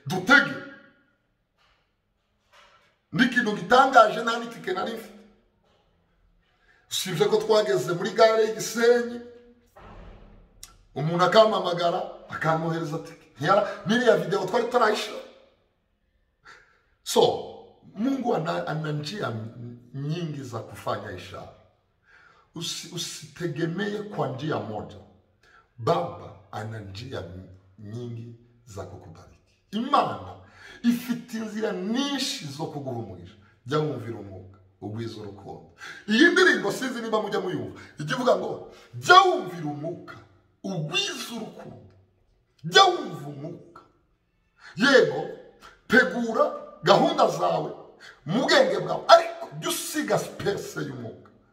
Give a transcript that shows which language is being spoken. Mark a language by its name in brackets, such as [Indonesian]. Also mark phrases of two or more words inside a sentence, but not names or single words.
[Kinyarwanda] N'ikintu gitangaje nta n'itike nari mfite, usibye ko twageze muri gare y'Gisenyi, umuntu akampamagara akamwohereza tike. N'iriya video twari turayisha. [Swahili] So Mungu ana njia nyingi za kufanya ishara. Usitegemee kwa njia moja. Baba ana njia nyingi za kukubariki. [Kinyarwanda] Imana ifite inzira nyinshi zo kuguha umugisha. Jya wumvira umwuka, ugwiza urukundo. Iyi ndirimbo sinzi niba mujya muyumva, ikivuga ngo jya wumvira umwuka, ugwiza urukundo. Jya wumva umwuka. Yego, tegura gahunda zawe mu bwenge bwawe, ariko jya usiga space y'umwuka.